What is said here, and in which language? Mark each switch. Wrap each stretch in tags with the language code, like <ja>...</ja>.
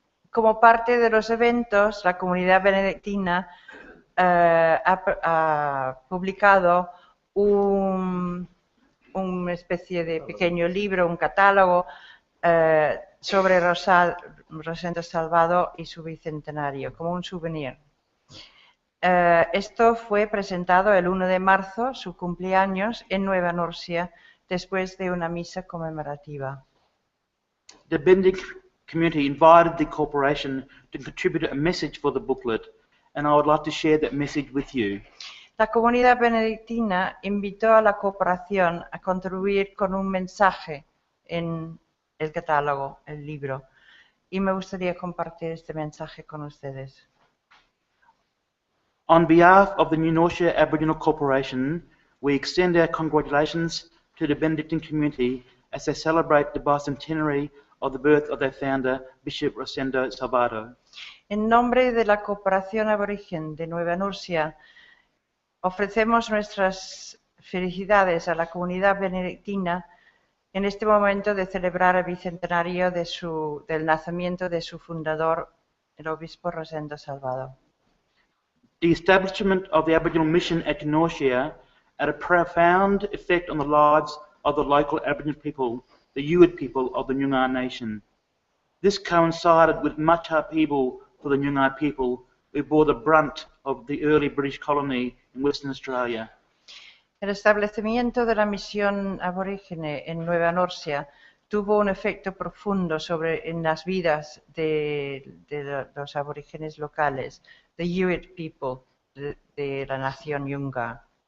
<es>Como parte de los eventos, la comunidad benedictina ha publicado una especie de pequeño libro, un catálogo sobre Rosendo Salvado y su bicentenario, como un souvenir. Esto fue presentado el 1 de marzo, su cumpleaños, en Nueva Nursia, después de una misa conmemorativa.</es> <en>The Benedict community invited the corporation to contribute a message for the booklet, and I would like to share that message with you.</en> <es>La comunidad benedictina invitó a la corporación a contribuir con un mensaje en el catálogo, el libro, y me gustaría compartir este mensaje con ustedes.</es> <en>On behalf of the Eunortia Aboriginal Corporation, we extend our congratulations to the Benedictine community as they celebrate the bicentenary of the birth of their founder, Bishop Rosendo Salvado.</en> <es>En nombre de la Corporación Aborigen de Nueva Nursia, ofrecemos nuestras felicidades a la comunidad benedictina en este momento de celebrar el bicentenario del nacimiento de su fundador, el obispo Rosendo Salvado.</es> <en>The establishment of the Aboriginal mission at Norcia had a profound effect on the lives of the local Aboriginal people, the Yuin people of the Noongar Nation. This coincided with much upheaval for the Noongar people who bore the brunt of the early British colony in Western Australia.</en> <es>El establecimiento de la misión aborígene en Nueva Norcia tuvo un efecto profundo en las vidas de los aborígenes locales,</es> <en>the Yuin people</en> <es>de la nación Yunga.</es>